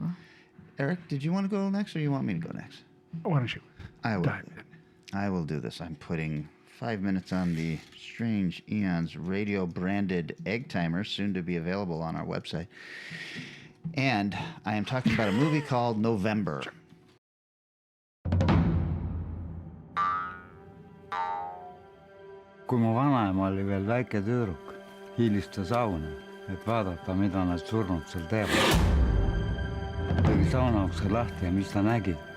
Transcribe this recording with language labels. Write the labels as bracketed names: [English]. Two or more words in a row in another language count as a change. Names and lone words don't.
[English] Eric, did you want to go next, or you want me to go next? Why don't you I will. dive in? I will do this. I'm putting 5 minutes on the Strange Eons radio branded egg timer, soon to be available on our website. And I am talking about a movie called November. [Estonian] Kui mu vanaema oli veel väike tüdruk, hiilis ta sauna, et vaadata, mida nad surnud seal teevad. Tegi sauna ukse lahti ja mis ta nägi?